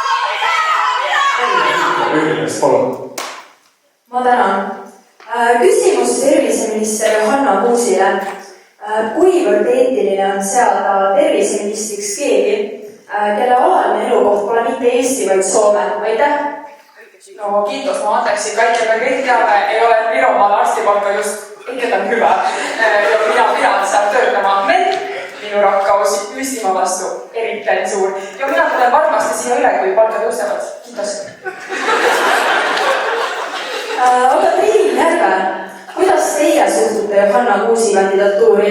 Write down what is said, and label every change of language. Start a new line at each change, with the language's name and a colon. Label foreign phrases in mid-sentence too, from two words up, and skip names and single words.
Estonian: Ühines, palun. Ma tänan. Küsimus terviseminister Johanna Muusile. Kuivõrd eetiline on seada terviseministriks keegi, kelle alaline elukoht pole mitte Eesti, vaid Soome? Aitäh!
Finnish: No kiitos,
Estonian: ma anteeksi. Kaikki me kõik teame, ei ole Viromaal arstipalka just ikketan hyvä. Ja mina pean seal töötama. Minu rakkaus Püstimaa vastu erittäin suur. Ja mina tulen varmasti siia üle, kui palka tõusevad. Kiitos. Aga Triin Järve, kuidas teie suhtute Johanna Muusi kandidatuuri?